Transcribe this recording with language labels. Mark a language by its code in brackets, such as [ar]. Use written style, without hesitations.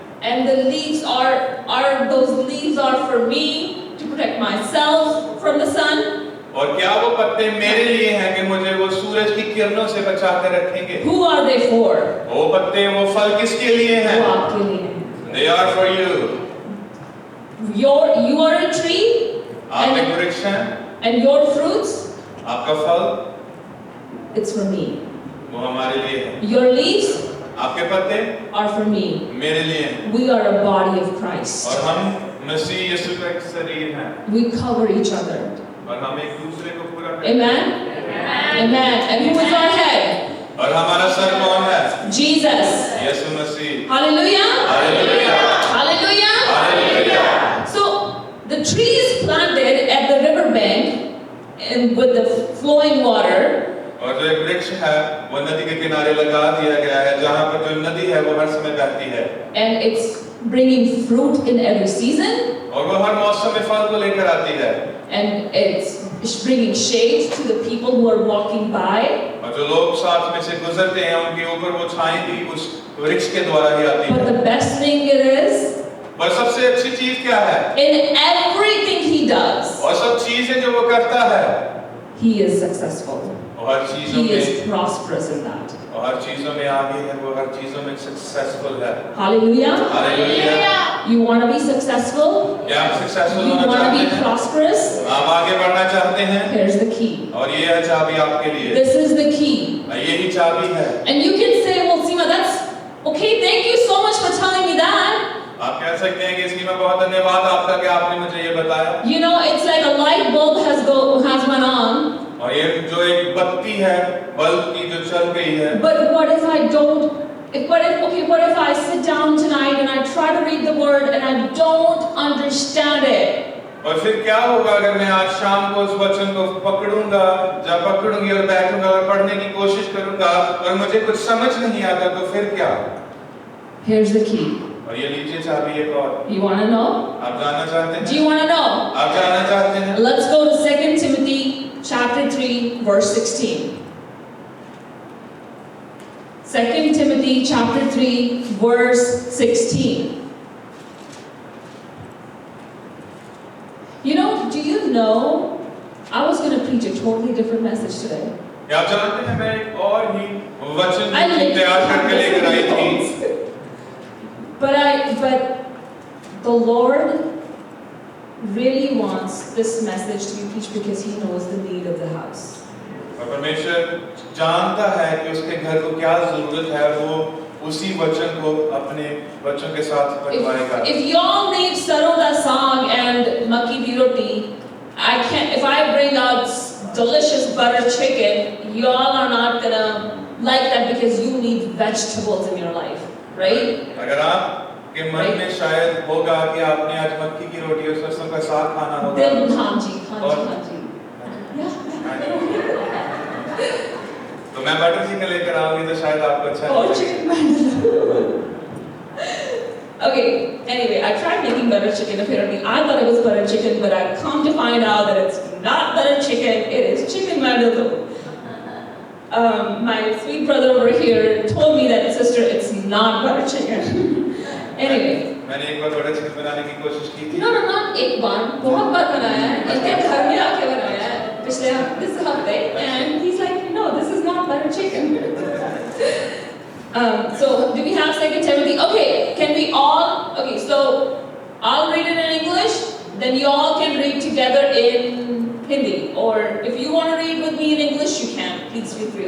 [en] And the leaves those leaves are for me to protect myself from the sun. [hi] और क्या वो पत्ते मेरे लिए हैं कि मुझे वो सूरज की किरणों से बचा कर रखेंगे? [en] Who are they for? [hi] वो पत्ते वो फल किसके लिए हैं? वो आपके लिए हैं। [en] They are for you. You are a tree. [hi] आप एक वृक्ष हैं। [en] And your fruits, [hi] आपका फल, [en] it's for me. [hi] वो हमारे लिए है। [en] Your leaves, [hi] आपके पत्ते [en] are for me. [hi] मेरे लिए हैं। [en] We are a body of Christ. [hi] और हम मसीह यीशु का एक शरीर हैं। [en] We cover each other. [hi] और हम एक दूसरे को पूरा करते हैं। [en] Amen. Amen. And who is our head? [hi] और हमारा सर कौन है? [en] Jesus. [hi] Yeshu Masih. [en] Hallelujah. Hallelujah. Hallelujah. Hallelujah. So the tree is planted at the river bank and with the flowing water. [hi] और जो एक वृक्ष है वो नदी के किनारे लगा दिया गया है, जहाँ पर जो नदी है वो हर समय बहती है। [en] And it's bringing fruit in every season. [hi] और वो हर मौसम में फल को लेकर आती है। [en] And it's bringing shade to the people who are walking by. [hi] और जो लोग साथ में से गुजरते हैं उनके ऊपर वो छाई भी उस वृक्ष के द्वारा ही आती है। [en] But the best thing it is, [hi] और सबसे अच्छी चीज क्या है? [en] in everything he does, [hi] और सब चीजें जो वो करता है, [en] he is successful. [hi] और हर चीजों [en] He [hi] में [en] is prosperous in that. [hi] और हर चीजों में आगे है, वो हर चीजों में सक्सेसफुल है। [en] Hallelujah. Hallelujah. You want to be successful? [hi] क्या आप सक्सेसफुल [en] You [hi] होना [en] want to [hi] चाहते [en] be [hi] हैं? [en] prosperous? [hi] आप आगे बढ़ना चाहते हैं? [en] Here's the key. [hi] और ये है चाबी आपके लिए। [en] This is the key. [hi] यही चाबी है। [en] And you can say, well, Seema, that's okay. Thank you so much for telling me that. [hi] आप कह सकते हैं कि इसकी मैं बहुत धन्यवाद आपका कि आपने मुझे ये बताया। [en] You know, it's like a light bulb has went on. [hi] और ये जो एक बत्ती है, बल्ब की जो चल गई है। [en] But what if I don't? What if I sit down tonight and I try to read the word and I don't understand it? [hi] और फिर क्या होगा अगर मैं आज शाम को उस वचन को पकड़ूंगा, जब पकड़ूंगी और बैठूंगा और पढ़ने की कोशिश करूंगा और मुझे कुछ समझ नहीं आता तो फिर क्या? [en] Here's the key. [hi] और ये लीजिए चाबी एक और। [en] You want to know? [hi] आप जानना चाहते हैं? [en] Do you want to know? [hi] आप जानना चाहते हैं? [en] Let's go to 2 Timothy chapter 3 verse 16. 2 Timothy chapter 3 verse 16. You know, do you know, I was going to preach a totally different message today. [hi] आप जानते हैं मैं एक और ही वचन [en] I literally [hi] तैयार करके लेकर आई थी। [en] But the Lord really wants this message to be preached because He knows the need of the house. [hi] और परमेश्वर जानता है कि उसके घर को क्या जरूरत है, वो उसी वचन को अपने बच्चों के साथ बटवाएगा। [en] If y'all need Sarod da song and Makki di roti, if I bring out delicious butter chicken, y'all are not gonna like that because you need vegetables in your life, right? [hi] अगर आपके मन में शायद होगा कि आपने आज मक्की की रोटी और सरसों का साग खाना होगा। हाँ जी। तो मैं बटर चिकन लेकर आऊंगी तो शायद आपको अच्छा लगेगा। [en] Okay, anyway, I tried making butter chicken. Apparently, I thought it was butter chicken, but I've come to find out that it's not butter chicken. It is chicken mandaloo. my sweet brother over here told me that, sister, it's not butter chicken. Anyway. [hi] मैंने एक बार butter chicken बनाने की कोशिश की थी। [en] No, not [hi] एक बार, बहुत बार बनाया है। इनके घर में आके बनाया है पिछले हफ्ते, [en] and he's like, no, this is not butter chicken. So do we have 2 Timothy? Okay, can we all? Okay, so I'll read it in English, then you all can read together in Hindi, or if you want to read with me in English, you can. Please feel free.